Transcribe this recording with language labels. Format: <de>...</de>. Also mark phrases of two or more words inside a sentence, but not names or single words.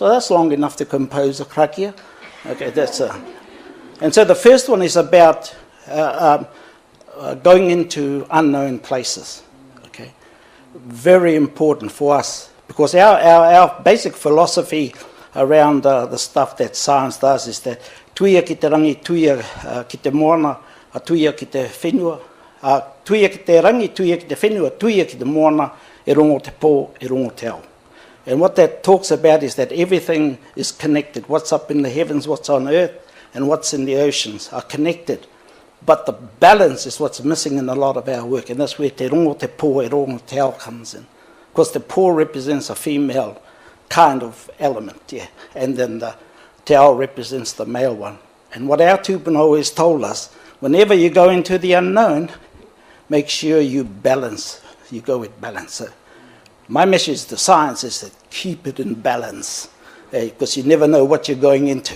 <en>So that's long enough to compose a krakia. Okay, and so the first one is about going into unknown places. Okay, very important for us because our basic philosophy around the stuff that science does is that</en> <mi>tuia ki te rangi, tuia ki te moana, tuia ki te whenua, tuia ki te rangi, tuia ki te whenua, tuia ki te moana, e rongo te pō, e rongo te ao.</mi> <en>And what that talks about is that everything is connected. What's up in the heavens, what's on earth, and what's in the oceans are connected. But the balance is what's missing in a lot of our work, and that's where</en> <mi>te rongo te pō, e rongo te ao</mi> <en>comes in. Because the pō represents a female kind of element, yeah, and then the</en> <mi>te ao</mi> <en>represents the male one. And what our tūpuna always told us, whenever you go into the unknown, make sure you balance, you go with balance. So my message to science is that keep it in balance, because you never know what you're going into.</en>